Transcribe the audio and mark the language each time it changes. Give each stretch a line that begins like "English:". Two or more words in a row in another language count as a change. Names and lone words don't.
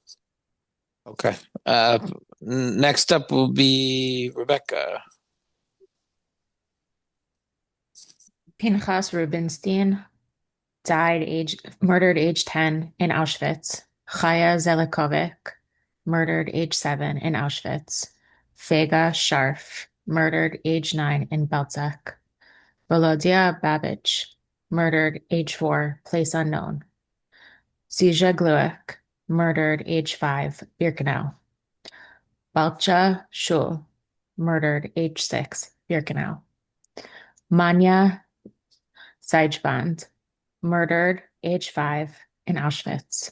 English: Okay. Next up will be Rebecca. Pinchas Rubinstein murdered age 10 in Auschwitz. Chaya Zelikovic, murdered age 7 in Auschwitz. Fega Sharf, murdered age 9 in Belzec. Volodya Babich, murdered age 4, place unknown. Zizha Gluik, murdered age 5, Birkenau. Balcha Shul, murdered age 6, Birkenau. Manya Seijband, murdered age 5, in Auschwitz.